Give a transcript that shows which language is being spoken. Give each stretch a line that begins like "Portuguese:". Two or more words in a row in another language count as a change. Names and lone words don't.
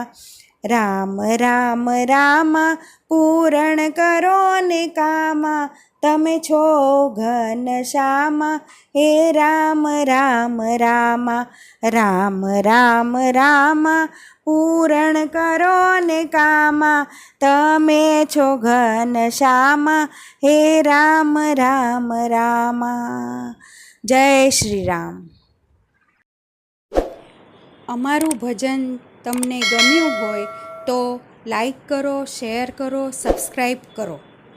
Gujarati: રામ રામ રામા પૂરણ કરો નિકામા, તમે છો ઘનશ્યામા, હે રામ રામ રામા। રામ રામ રામા પૂરણ કરો નિકામા, તમે છો ઘનશ્યામા, હે રામ રામ રામા।
Hindi: जय श्री राम।
Gujarati: અમારું ભજન તમને ગમ્યું હોય તો લાઈક કરો, શેર કરો, સબસ્ક્રાઈબ કરો.